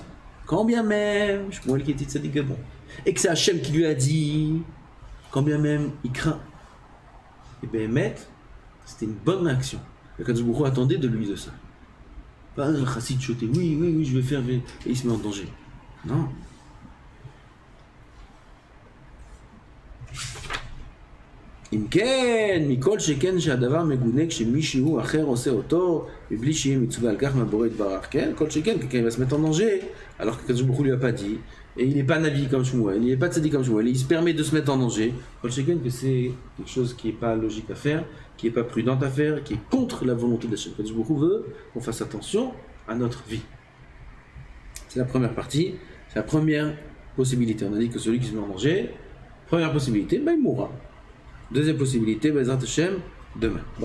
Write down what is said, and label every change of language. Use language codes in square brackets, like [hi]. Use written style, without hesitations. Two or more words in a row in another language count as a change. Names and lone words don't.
[fr] Quand bien même, je pourrais le quitter de [he] צדיק גבון. [fr] Et que c'est Hachem qui lui a dit, quand bien même, il craint. Et bien, c'était une bonne réaction. Le [he] קדוש ברוך הוא [fr] attendait de lui de ça. Pas un [he] חסיד שוטה, [fr] oui, je vais faire, et il se met en danger. Non. [he] אם כן, מכל שכן שהדבר מגונה כשמישהו אחר עושה אותו מבלי שיהיה מצווה על כך מהבורא יתברך, כן? כל שכן, [fr] quelqu'un va se mettre en danger alors que [he] קדוש ברוך הוא [fr] lui a pas dit, et il n'est pas navi comme Shmuel, il n'est pas tzaddik comme Shmuel, il se permet de se mettre en danger. [he] כל שכן [fr] que c'est quelque chose qui n'est pas logique à faire, qui n'est pas prudent à faire, qui est contre la volonté de Hachem. [he] קדוש ברוך הוא [fr] veut qu'on fasse attention à notre vie. C'est la première partie, c'est la première possibilité. On a dit que celui qui se met en danger, première possibilité, ben il mourra. Deuxième possibilité, [he] בעזרת השם, demain.